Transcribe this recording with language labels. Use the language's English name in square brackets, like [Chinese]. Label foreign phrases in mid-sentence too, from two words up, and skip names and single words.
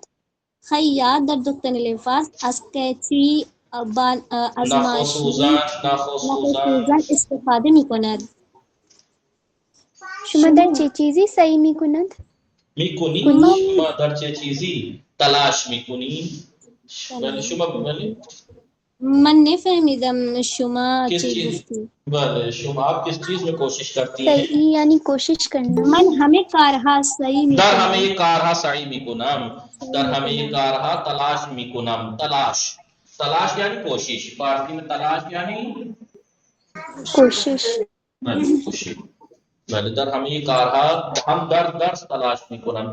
[Persian] خیاط در دختن لباس از قیچی، از ماشین، نخ استفاده میکند. شما در چه چیزی سعی میکند؟ میکنی؟ شما در چه چیزی تلاش میکنی؟ بله شما بله من نفهمیدم شما کس چی چیز گفتی. بله شما [Urdu] آپ کس چیز میں کوشش کرتی ہیں؟ سعی یعنی کوشش کرنا. [Persian] من همه کارها صحیح در میکنم. همه کارها سعی میکنم. در همه کارها تلاش میکنم. [Urdu] تلاش یعنی کوشش. فارسی میں تلاش یعنی کوشش. [Persian] بله کوشش. بله در همه کارها هم درس تلاش میکنم.